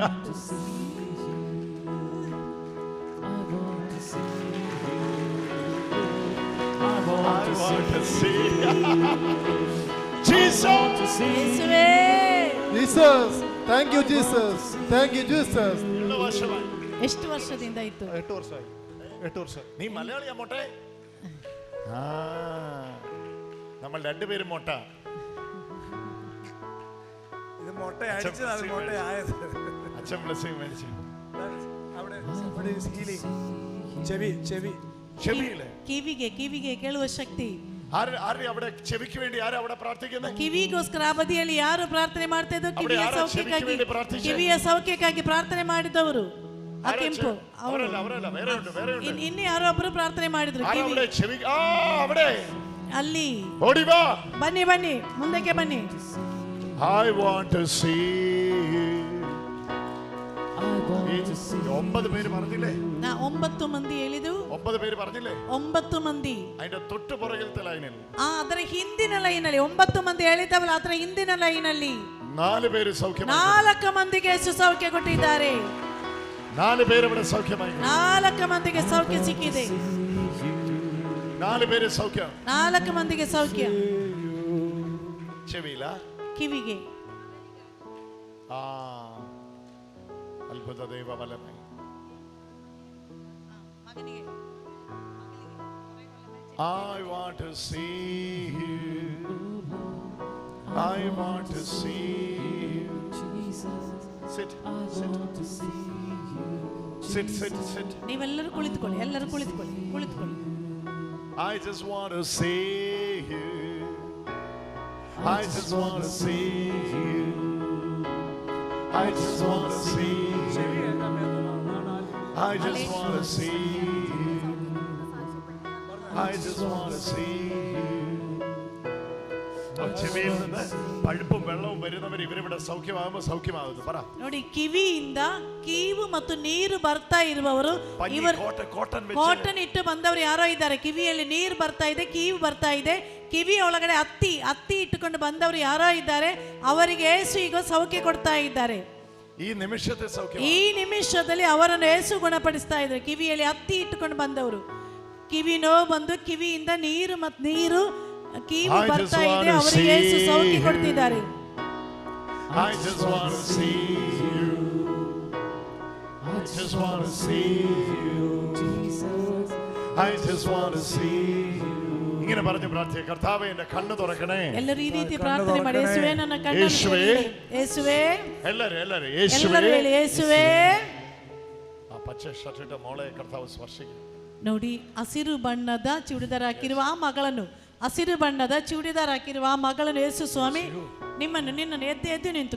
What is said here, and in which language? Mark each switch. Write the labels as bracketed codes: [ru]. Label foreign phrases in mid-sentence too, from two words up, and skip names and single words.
[en] I want to see you. I want to see you. I want to see you. Jesus. [kn] ಯೇಸುವೇ, [en] Jesus. Thank you, Jesus. Thank you, Jesus. [kn] ಎಷ್ಟು ವರ್ಷದಿಂದ ಇತ್ತು? 8 ವರ್ಷ ಆಯ್ತು. 8 ವರ್ಷ. [ml] നീ മലയാളിയാ മോട്ടെ? ആ, നമ്മൾ രണ്ടുപേരും മോട്ട. ഇത് മൊട്ട അടിച്ചത്, അത് മൊട്ട ആയത്. അച്ഛൻ ബ്ലെസ്സിങ് മേടിച്ചു. അവിടെ ചെവി ചെവി ചെവിയിലെ [kn] ಕಿವಿಗೆ ಕಿವಿಗೆ ಕೇಳುವ ಶಕ್ತಿ. [ml] ആര് അവിടെ ചെവിക്ക് വേണ്ടി ആരാ അവിടെ പ്രാർത്ഥിക്കുന്നത്? [kn] ಕಿವಿಗೋಸ್ಕರ ಆ ಬದಿಯಲ್ಲಿ ಯಾರು ಪ್ರಾರ್ಥನೆ ಮಾಡ್ತಾ ಇದ್ರು? ಕಿವಿಯ ಸೌಖ್ಯಕ್ಕಾಗಿ, ಕಿವಿಯ ಸೌಖ್ಯಕ್ಕಾಗಿ ಪ್ರಾರ್ಥನೆ ಮಾಡಿದವರು ಆ ಕೆಂಪು ಅವರು. ಇನ್ನು ಯಾರೊಬ್ರು ಪ್ರಾರ್ಥನೆ ಮಾಡಿದ್ರು ಕಿವಿ ಅಲ್ಲಿ. ಬನ್ನಿ ಬನ್ನಿ ಮುಂದಕ್ಕೆ ಬನ್ನಿ. [en] I want to see you. [ml] 9 പേര് പറഞ്ഞില്ലേ? [kn] 9 ಮಂದಿ ಹೇಳಿದು. [ml] 9 പേര് പറഞ്ഞില്ലേ? [kn] 9 ಮಂದಿ. [ml] അതിന്റെ തൊട്ട് പുറകിലത്തെ ലൈനിൽ, [kn] ಅದರ ಹಿಂದಿನ ಲೈನಲ್ಲಿ 9 ಮಂದಿ ಹೇಳಿದವಲ್ಲ, ಅದರ ಹಿಂದಿನ ಲೈನಲ್ಲಿ [ml] 4 പേര് സൗഖ്യം. [kn] 4 ಮಂದಿಗೆ ಸೌಖ್ಯ ಕೊಟ್ಟಿದ್ದಾರೆ. [ml] 4 പേര് ഇവിടെ സൗഖ്യമായി. [kn] 4 ಮಂದಿಗೆ ಸೌಖ್ಯ ಸಿಕ್ಕಿದೆ. [ml] 4 പേര് സൗഖ്യം. [kn] 4 ಮಂದಿಗೆ ಸೌಖ್ಯ. [ml] ചെവിയില, [kn] ಕಿವಿಗೆ. [ml] ആ അത്ഭുത ദൈവബലമായി. [en] I want to see you. I want to see you. Sit, sit, sit, sit. [kn] ನೀವೆಲ್ಲರೂ ಕುಳಿತುಕೊಳ್ಳಿ, ಎಲ್ಲರೂ ಕುಳಿತುಕೊಳ್ಳಿ, ಕುಳಿತುಕೊಳ್ಳಿ. [en] I just want to see you. I just want to see you. I just want to see you. I just want to see you. I just want to see you. [ml] ചെവിയിൽ നിന്ന് പഴുപ്പും വെള്ളവും വരുന്നവർ ഇവരിവിടെ സൗഖ്യമാകുമ്പോൾ സൗഖ്യമാകുന്നു. പറ. [kn] ನೋಡಿ, ಕಿವಿಯಿಂದ ಕೀವು ಮತ್ತು ನೀರು ಬರ್ತಾ ಇರುವವರು, ಇವರು ಕಾಟನ್ ಇಟ್ಟು ಬಂದವರು ಯಾರೋ ಇದ್ದಾರೆ. ಕಿವಿಯಲ್ಲಿ ನೀರು ಬರ್ತಾ ಇದೆ, ಕೀವು ಬರ್ತಾ ಇದೆ, ಕಿವಿ ಒಳಗಡೆ ಹತ್ತಿ ಇಟ್ಟುಕೊಂಡು ಬಂದವರು ಯಾರೋ ಇದ್ದಾರೆ. ಅವರಿಗೆ ಯೇಸು ಈಗ ಸೌಖ್ಯ ಕೊಡ್ತಾ ಇದ್ದಾರೆ. ಈ ನಿಮಿಷದಲ್ಲಿ ಅವರನ್ನು ಯೇಸು ಗುಣಪಡಿಸ್ತಾ ಇದ್ದಾರೆ. ಕಿವಿಯಲ್ಲಿ ಹತ್ತಿ ಇಟ್ಟುಕೊಂಡು ಬಂದವರು, ಕಿವಿ ನೋವು ಬಂದು ಕಿವಿಯಿಂದ ನೀರು ಕೀವು ಬರ್ತಾ ಇದೆ, ಅವರಿಗೆ ಯೇಸು ಸೌಖ್ಯ ಕೊಡ್ತಿದ್ದಾರೆ. [en] I just want to see you. I just want to see you. Jesus. I just want to see you. [ml] ഇങ്ങനെ പറഞ്ഞു പ്രാർത്ഥിക്കുക, കർത്താവേ എൻ്റെ കണ്ണ് തുറക്കണേ. എല്ലാവരും ഈ രീതി പ്രാർത്ഥന ಮಾಡಿ, യേശുവേ [kn] ನನ್ನ ಕಣ್ಣನ್ನು [ml] യേശുവേ എല്ലാവരും യേശുവേ യേശുവേ. ആ പച്ച ഷർട്ടിട്ട മോളെ കർത്താവ് സ്പർശിക്കും. [kn] ನೋಡಿ, ಹಸಿರು ಬಣ್ಣದ ಚೂಡಿದಾರ ಹಾಕಿರುವ ಆ ಮಗಳನ್ನು, ಹಸಿರು ಬಣ್ಣದ ಚೂಡಿದಾರ ಹಾಕಿರುವ ಆ ಮಗಳನ್ನು ಯೇಸು ಸ್ವಾಮಿ ನಿನ್ನನ್ನು ಎದ್ದು ನಿಂತುಕೋ.